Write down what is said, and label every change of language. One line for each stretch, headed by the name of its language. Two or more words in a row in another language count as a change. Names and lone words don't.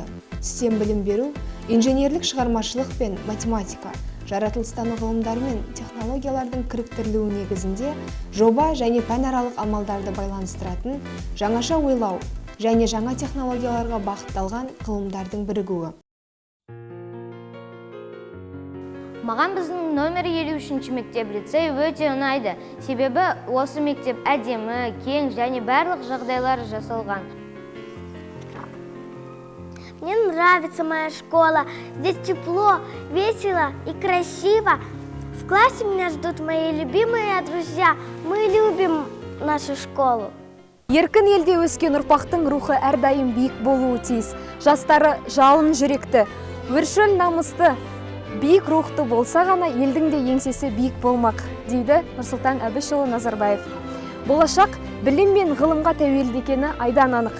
Kazakh: STEM білім беру инженерлік шығармашылық пен математика, жаратылыстану ғылымдары мен технологиялардың кіріктірілуі негізінде жоба және пәнаралық амалдарды байланыстыратын жаңаша ойлау және жаңа технологияларға бағытталған ғылымдардың бірігуі. Маған біздің номер 53 мектеп лицей өте ұнайды. Себебі осы мектеп әдемі, кең және барлық жағдайлар жасалған.
Russian: Мне нравится моя школа. Здесь тепло, весело и красиво. В классе меня ждут мои любимые друзья. Мы любим нашу школу.
Kazakh: Еркін елде өскен ұрпақтың рухы әрдайым биік болуы тиіс. Жастары жалын жүректі, өршіл намысты, биік рухты болса ғана елдің де еңсесі биік болмақ, дейді Нұрсұлтан Әбішұлы Назарбаев. Болашақ білім мен ғылымға тәуелді екені айдан анық.